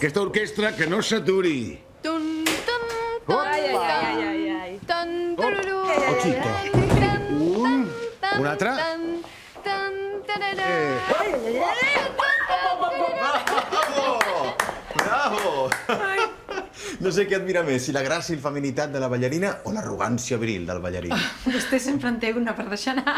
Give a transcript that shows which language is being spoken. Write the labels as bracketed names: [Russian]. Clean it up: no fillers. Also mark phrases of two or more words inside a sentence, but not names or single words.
[Catalan] Aquesta orquestra que no s'aturi. Tun, tun, tun, Ai. tan, tururú. Ochito. Tan, Un. tan, Un altre. tan, tan, tararà. Bravo! No sé què admira més, si la gràcia i la feminitat de la ballarina o l'arrogància viril del ballarí. Vostè sempre en té una per deixar anar.